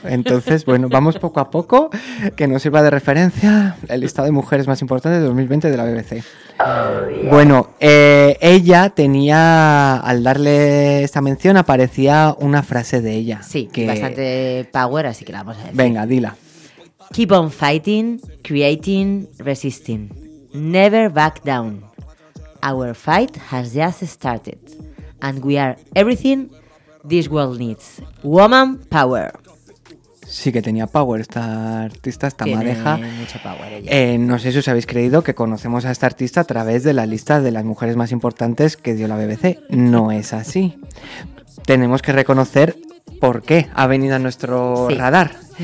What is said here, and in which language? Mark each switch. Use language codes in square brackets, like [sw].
[es] Entonces, bueno, vamos poco a poco, que nos sirva de referencia el listado de mujeres más importantes de 2020 de la BBC. Bueno, ella tenía, al darle esta mención, aparecía una frase de ella. Sí, que bastante power, así que la vamos a decir. Venga, dila. [en] Keep on fighting, creating, resisting. Never back down. Our fight has just started. And we are everything this world needs. Woman power. [es] Sí que tenía power esta artista, esta madeja. Tiene mucho power ella. No sé si os habéis creído que conocemos a esta artista a través de la lista de las mujeres más importantes que dio la BBC. No es así. Tenemos que reconocer por qué ha venido a nuestro radar.